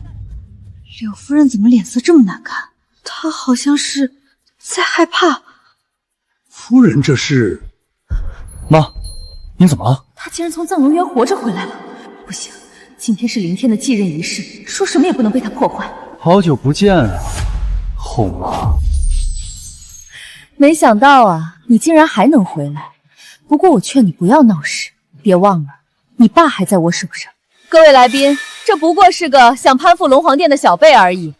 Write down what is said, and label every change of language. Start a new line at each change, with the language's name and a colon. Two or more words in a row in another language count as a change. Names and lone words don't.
Chinese: 柳夫人怎麼臉色這麼難看？她好像是在害怕。夫人這是…… 媽，您怎麼了？她竟然從藏龍淵活着回來了！不行，今天是凌天的繼任儀式，說什麼也不能被她破壞。好久不見啊，後媽。沒想到啊，你竟然還能回來。不過我勸你不要鬧事，別忘了，你爸還在我手上。各位來賓，這不過是個想攀附龍皇殿的小輩而已。